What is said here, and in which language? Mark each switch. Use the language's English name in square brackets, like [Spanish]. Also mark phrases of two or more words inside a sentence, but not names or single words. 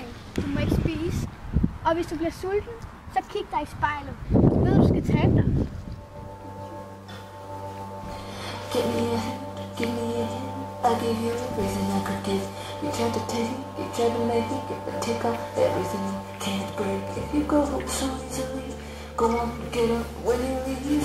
[Danish] Du må ikke spise. Og hvis du bliver sulten, så kig dig i spejlet. Du ved, du skal tabe dig. [English] Give me a hand, give me a hand. I'll give you everything I could give. You tried to take, you tried to make me get the take off everything you can't break. If you go so easily, go on, get up when you leave.